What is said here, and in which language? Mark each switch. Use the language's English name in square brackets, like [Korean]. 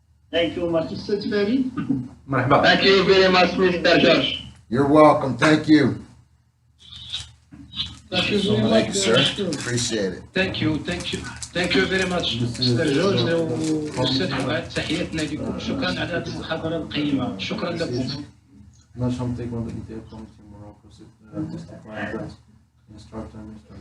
[English] Thank you, Martin. [Arabic] أستاذ فريد. مرحبا. [English] Thank you very much, Mr. George. You're welcome, thank you. Thank you very Thank you, much. sir. Appreciate it. Thank you very much mister George والاستاذ فؤاد. [Arabic] تحياتنا لكم، شكرا على هذه المحاضره القيمه، شكرا لكم. [English] National Taekwondo ITF Committee Morocco testifying that instructor Mr.